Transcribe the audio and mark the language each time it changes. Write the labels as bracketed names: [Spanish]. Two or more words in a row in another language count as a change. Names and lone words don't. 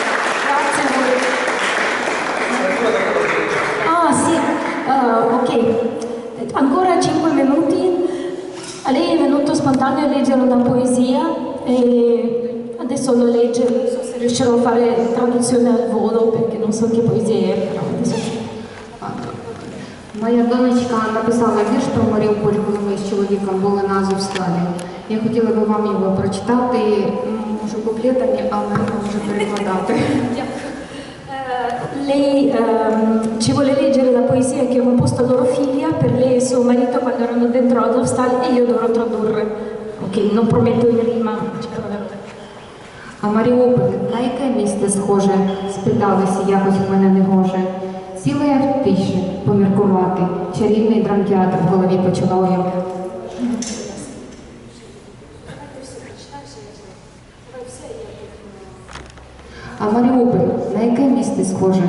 [Italian] Grazie a voi. Ok, ancora 5 minuti. A lei è venuto spontaneo a leggere una poesia e adesso lo legge, non so se riuscirò a fare traduzione al volo perché non so che poesia è, però adesso... [Ukrainian] Моя донечка написала вірш про Маріуполь, коли ми з чоловіком були на Азовсталі. Я хотіла би вам його прочитати, можу куплетами, але можу перекладати. [Italian] Lei ci vuole leggere la poesia che ho composto a loro figlia per lei e suo marito quando erano dentro Azovstal e io dovrò tradurre. Ok, non prometto in rima. [Ukrainian] А Маріуполь, на яке місце схоже? Спиталися якось в мене негоже. Сіла я в тиші поміркувати, чарівний драмтеатр в голові почала уявляти. А Маріуполь, на яке місце схоже?